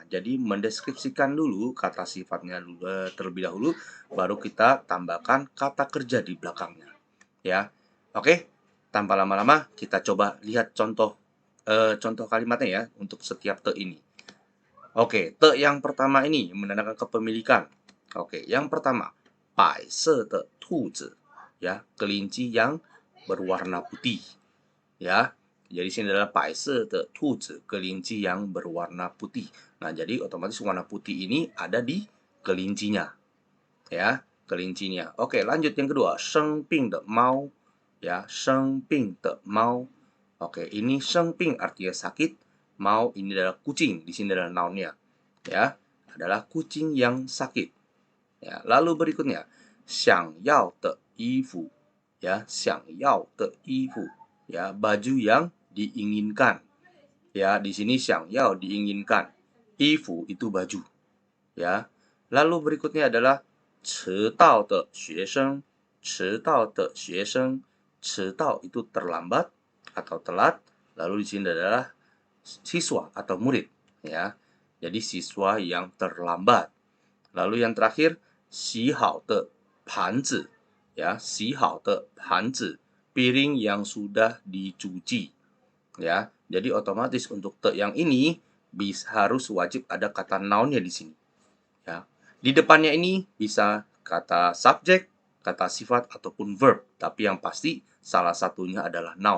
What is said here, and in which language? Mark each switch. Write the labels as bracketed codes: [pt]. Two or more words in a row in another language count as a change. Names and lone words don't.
[id] Jadi mendeskripsikan dulu kata sifatnya terlebih dahulu, baru kita tambahkan kata kerja di belakangnya, ya. Oke, tanpa lama-lama kita coba lihat contoh kalimatnya ya untuk setiap te ini. Oke, te yang pertama ini menandakan kepemilikan. Oke, yang pertama, [zh] 白色的兔子, [id] ya, kelinci yang berwarna putih, ya. Jadi sini adalah [zh] 白色的兔子, [id] kelinci yang berwarna putih. Nah, jadi otomatis warna putih ini ada di kelincinya, ya, kelincinya. Oke, lanjut yang kedua, [zh] 生病的猫, ya, 生病的猫. [id] Oke, ini 生病 artinya sakit, mau ini adalah kucing, di sini adalah noun-nya, ya, adalah kucing yang sakit. Ya, lalu berikutnya, [zh] 想要的衣服, ya, 想要的衣服, [id] ya, baju yang diinginkan. Ya, di sini 想要 diinginkan, 衣服 itu baju, ya. Lalu berikutnya adalah [zh] 迟到的学生, 迟到的学生, [id] 迟到 itu terlambat atau telat, lalu di sini adalah siswa atau murid, ya. Jadi siswa yang terlambat. Lalu yang terakhir, [zh] 洗好的盘子, ya, 洗好的盘子, [id] piring yang sudah dicuci, ya. Jadi otomatis untuk te yang ini harus wajib ada kata noun-nya di sini, ya. Di depannya ini bisa kata subjek, kata sifat ataupun verb, tapi yang pasti salah satunya adalah noun.